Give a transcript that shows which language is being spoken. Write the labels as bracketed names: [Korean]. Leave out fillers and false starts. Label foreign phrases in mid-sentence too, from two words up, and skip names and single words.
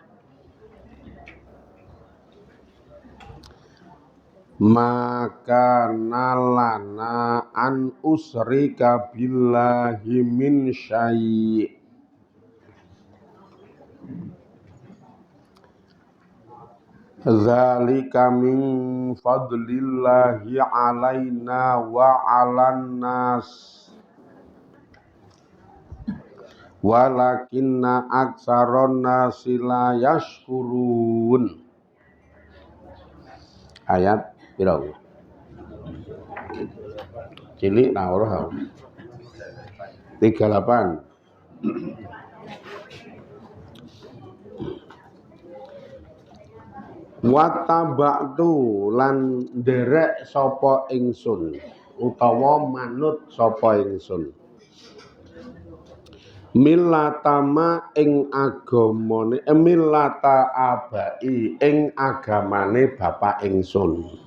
[Arabic] ما كان لنا أن نشرك بالله من شيء ذلك من فضل الله علينا وعلى الناس ولكن أكثر الناس لا يشكرون. [Javanese] Ayat pira? Cilik nah ora. 38. Wattaba'tu lan nderek sapa ingsun utawa manut sapa ingsun millatama ing agamane [Arabic] ملة آبائي [Javanese] ing agamane bapak ingsun